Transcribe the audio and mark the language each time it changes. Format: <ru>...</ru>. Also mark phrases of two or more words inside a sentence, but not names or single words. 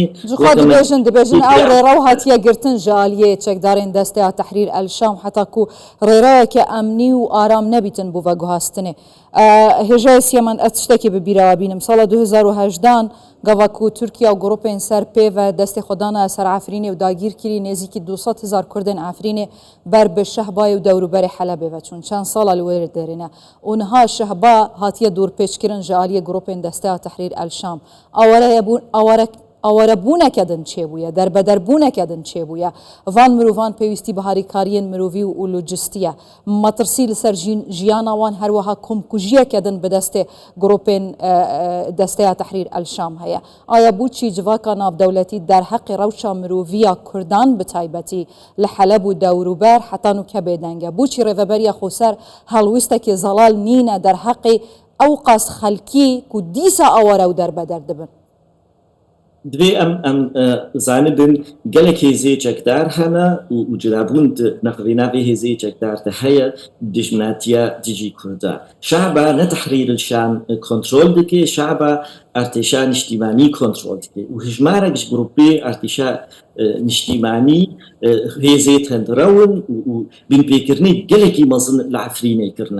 <ku>دەبێژن ئەو ڕێڕە و هاتیە گرتن ژالیە چەکدارێن دەستەیە تەحریر ئەلشام حتاکو ڕێڕەوەکە ئەمنی و ئارام نەبیتن بۆ ڤەگوهاستنێ هێژای سیەمەند ئەت شتێکی ببیرەوە بینم ساڵە 2018 گەڤاکو تورکیا و گروپên سەر پێڤە دەستی خۆدانە سەر عفرینێ و داگیرکردی نێزیکی 200,000 کوردên عفرینێ بەر بە شەهبای و دەوروبەری حەلەبێ چون چەند ساڵە لە وێر دێرینە ئونها شەهبا هاتیە دوورپێچکردن ژە ئالیە گروپên دەستەیە تەحریر ئەلشام ئاوەرەبوونەکەدن چێ بووە دەربەدەربوونەکەدن چێ بووە ڤان مرۆڤان پێویستی بە هاریکاریên mirovî و لوجستیە مەترسی لەسەر ژیانەوان هەروەها کۆمکوژیەکەدن بەدەستێ گروپên دەستەیە تەحریر ئەلشام هەیە ئایا بوچی جڤاکە ناودەولەتی دەرحەقی ڕەوشە مرۆڤیە کوردان بتایبەتی لە حەلەب و دەوروبەر حەتان و کە بێدەنگە بوچی ڕێڤەبەریە خۆسەر هەڵویستێکی زەڵال نینە دەرحەقی ئەو قاس خەلکی و دیسا ئەوەرە و دەربەدەر دەبن دوێ ئەم زانبن gelek hêzê çekdar hene û cilabûn nexwînavê hêzê çekdar de heye dijminatiya dijî Kurda. Şaba ne tehrîr şan kontrol dike, şaba artêşa niştîmanî kontrol dike. û hijmarek ji grupê artêşa niştîmanî hêzê tendirawin û binpêkirinê gelekî mezin li Efrînê kirine.</ku>